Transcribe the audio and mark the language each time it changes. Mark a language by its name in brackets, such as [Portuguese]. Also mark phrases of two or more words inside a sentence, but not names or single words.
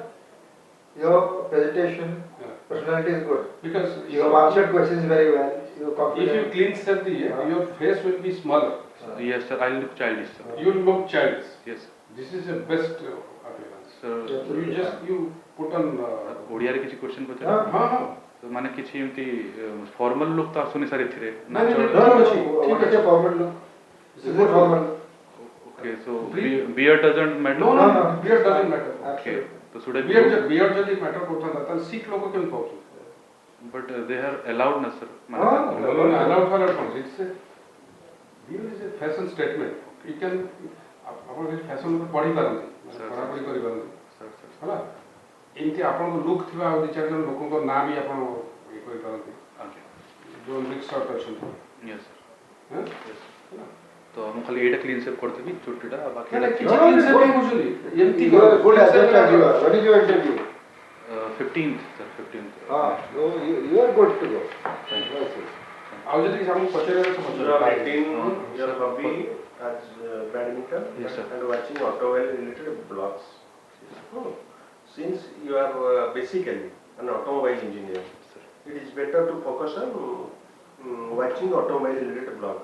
[English] Your presentation, personality is good. Because You have answered questions very well. You're if you confident. clean shave the hair, your face will be smaller. yes, sir, I look childish, sir. You will look childish. Yes, This is the best appearance. sir. You put on. [Odia] ଓଡ଼ିଆରେ କିଛି କ୍ୱେଶ୍ଚନ୍ ପଚାର ହଁ. ତ ମାନେ କିଛି ଏମିତି [English] formal look [Odia] ତ ଆସୁନି ସାର୍ ଏଥିରେ ନାଇଁ, ନାଇଁ, [English] No, what is your formal look? This is good formal look. OK so beard doesn't matter No, beard doesn't matter. [Odia] ଓକେ ତ ସୁଡ୍ Beard ଯଦି matter କରୁଥାନ୍ତା ତାହେଲେ ଶିଖ ଲୋକ କେମିତି ପାଉଛନ୍ତି? [English] But they are allowed na sir Allowed for କଣ? It's a beard is a fashion statement. You can [Odia] ଆପଣ କିଛି ଫ୍ୟାସନ୍ ଉପରେ ପଢ଼ି ପାରନ୍ତି, ପଢ଼ାପଢ଼ି କରିପାରନ୍ତି, ହେଲା ଏମିତି ଆପଣଙ୍କ ଲୁକ୍ ଥିବା ଆଉ ଦୁଇ ଚାରି ଜଣ ଲୋକଙ୍କ ନାଁ ବି ଆପଣ ଇଏ କରିପାରନ୍ତି ଯେଉଁ [English] mix sort [Odia] ଅଛନ୍ତି। [English] ୟେସ୍ [Odia] ହଁ? ତ ମୁଁ ଖାଲି ଏଇଟା [English] clean shave [Odia] କରିଦେବି ଚୁଟିଟା ବାକି କିଛି [English] clean shave [Odia] କାଇଁ କରୁଛନ୍ତି? ଏମିତି [English] You are good as as you are. When is your interview? 15th sir 15th You are good to go. Thank you. Yes, yes. [Odia] ଆଉ ଯଦି ଆମକୁ ପଚାରିବାର ଅଛି [English] You are [Odia] ପଚାରିବେ। [English] 18, your hobby as badminton Yes, sir. and watching automobile related blogs. Oh. Since you are basically an automobile engineer, Sir. it is better to focus on watching automobile related blog.